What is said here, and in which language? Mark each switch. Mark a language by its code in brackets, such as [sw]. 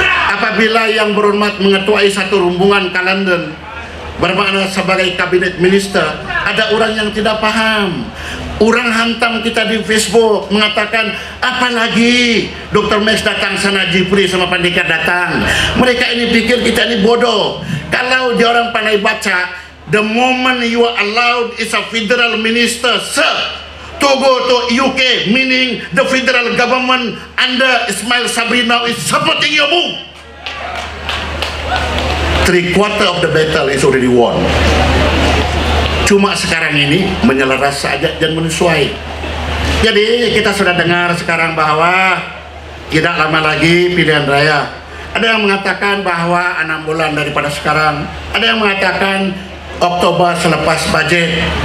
[ms] Apabila yang berhormat mengetuai satu rombongan ke London, bermakna sebagai kabinet minister, ada orang yang tidak paham. Orang hantam kita di Facebook mengatakan, apalagi Dr. Max datang sana, Jipri sama Pandekar datang. Mereka ini pikir kita ini bodoh. Kalau dia orang pandai baca, [en] the moment you are allowed is a federal minister, sir, to go to UK, meaning the federal government under Ismail Sabri now is supporting your move. 3/4 of the battle is already won. [ms] Cuma sekarang ini menyelaras saja dan menyesuai. Jadi kita sudah dengar sekarang bahwa tidak lama lagi pilihan raya. Ada yang mengatakan bahwa 6 bulan daripada sekarang, ada yang mengatakan Oktober selepas budget.